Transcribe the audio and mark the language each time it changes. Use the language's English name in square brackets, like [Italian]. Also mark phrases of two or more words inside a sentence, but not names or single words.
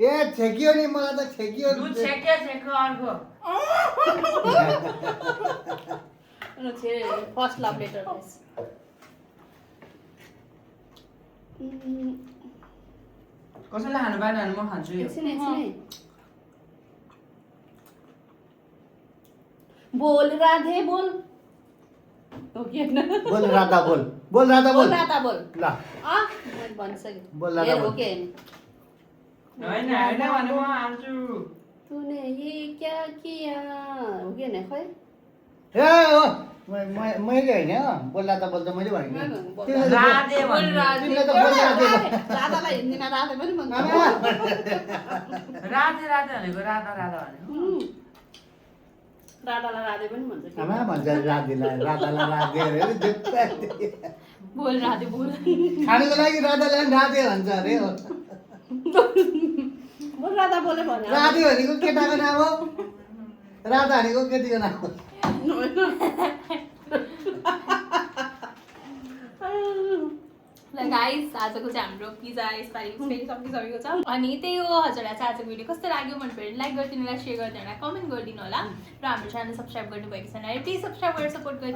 [Nepali] ए छेकियो नि मलाई त छेकियो लु छेक्यो छेक्यो अर्को [English] first love letter [Nepali] कसैले खानु पाएन भने म खान्छु यो एकछिन एकछिन बोल राधे बोल हो कि होइन बोल राधा बोल बोल राधा बोल बोल राधा बोल ल मैले भनिसकेँ बोल राधा हेर, हो बोल। कि होइन होइन होइन भने म हाल्छु [Hindi] तूने ये क्या किया [Nepali] हो कि होइन खोइ ए हो मैले होइन बोल राधा बोल त मैले भनेको बोल तिमीले त राधे बोल भन्नु राधे। तिमीले त बोल राधे भन्। राधालाई हिन्दीमा राधे पनि भन्छ आमा, राधे राधे भनेको राधा राधा भनेको राधालाई राधे पनि भन्छ कि। आमा भन्छ राधेलाई राधालाई राधे अरे जुत्ता बोल राधे बोल खानुको लागि राधालाई पनि राधे भन्छ अरे हो बोल राधा बोले भने राधे भनेको केटाको नाम हो राधा भनेको केटीको नाम हो ल गाइस आजको चाहिँ हाम्रो पिज्जा यसपालि फेरि सकिसकेको छ अनि त्यही हो हजुरलाई चाहिँ आजको भिडियो कस्तो लाग्यो मन पऱ्यो लाइक गरिदिनु होला सेयर गरिदिनु होला कमेन्ट गरिदिनु होला र हाम्रो च्यानल सब्सक्राइब गर्नुभएको छैन भने प्लिज सब्सक्राइब गरेर सपोर्ट गरिदिनु